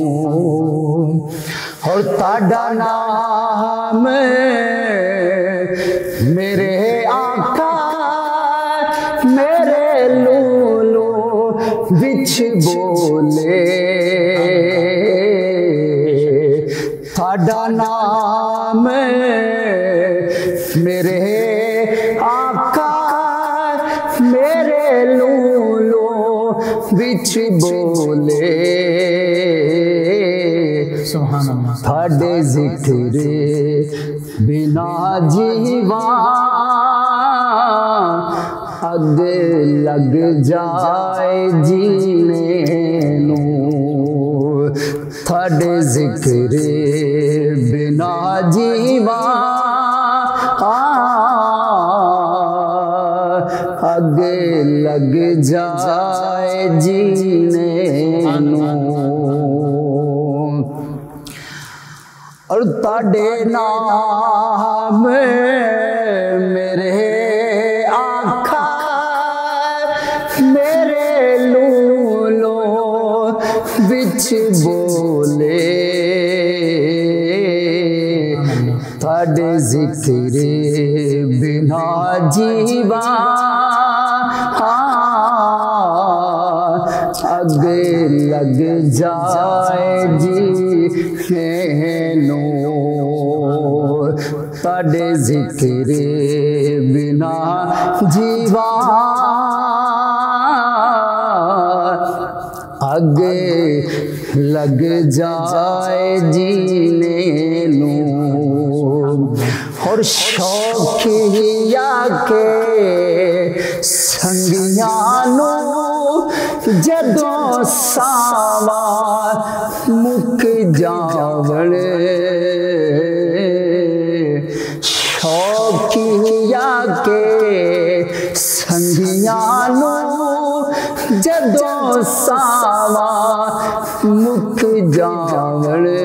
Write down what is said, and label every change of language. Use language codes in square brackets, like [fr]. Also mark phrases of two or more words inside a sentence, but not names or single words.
[pa] اور تاڈا نام میرے آقا میرے لولو بچ بولے، تاڈا نام میرے آقا میرے لولو بچ بولے، [ar] سبحان اللہ۔ [pa] تھاڈے ذکر بنا جیواں اگ لگ جائے جینے نوں، تھاڈے ذکر بنا جیواں اگ لگ جائے جینے نوں، اور تاڈے نام میرے آقا میرے لولو بچ بولے، تاڈے ذکر بنا جیواں اگ لگ جائے جینے نوں، تاڈے ذکر بنا جیواں اگ لگ جائے جینے نوں، اور شوقیا کے سنگیاں نوں جدوں ساواں مک جاون، شوقیا کے سنگیاں نوں جدوں ساواں مک جاون،